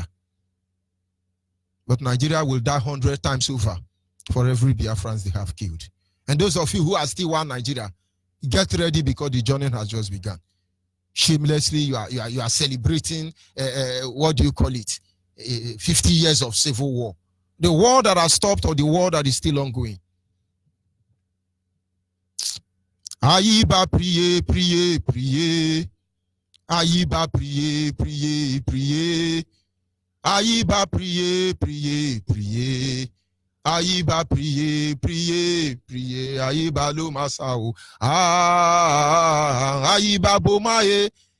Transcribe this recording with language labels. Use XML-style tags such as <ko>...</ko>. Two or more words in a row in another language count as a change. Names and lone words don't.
<en>But Nigeria will die 100 times over for every Biafrans they have killed. And those of you who are still one Nigeria, get ready, because the journey has just begun. Shamelessly, you are celebrating, what do you call it? 50 years of civil war. The war that has stopped or the war that is still ongoing. Ayiba prier, prier, prier. Ayiba prier, prier, prier. Ayiba prier, prier, prier. Ayiba prier, prier, prier. Ayiba lo masao. Ayiba bomaye.</en>